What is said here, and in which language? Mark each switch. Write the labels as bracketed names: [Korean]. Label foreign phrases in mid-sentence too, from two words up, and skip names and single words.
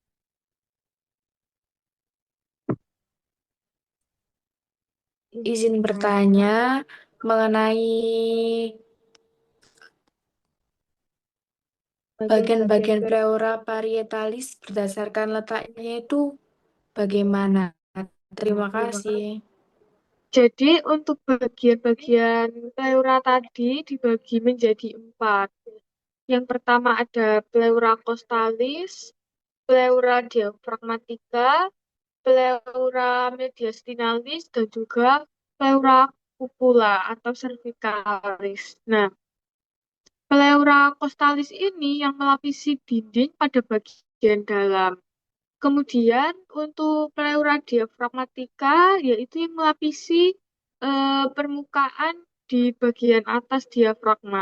[Indonesian] Izin bertanya mengenai bagian-bagian [Latin] pleura parietalis [Indonesian] berdasarkan letaknya itu bagaimana? Terima kasih. Jadi untuk bagian-bagian pleura tadi dibagi menjadi 4. Yang pertama ada [Latin] pleura costalis, pleura diaphragmatica, pleura mediastinalis, [Indonesian] dan juga [Latin] pleura cupula [Indonesian] atau cervicalis. Nah, [Latin] pleura costalis [Indonesian] ini yang melapisi dinding pada bagian dalam. Kemudian untuk [Latin] pleura diaphragmatica [Indonesian] yaitu yang melapisi permukaan di bagian atas diafragma.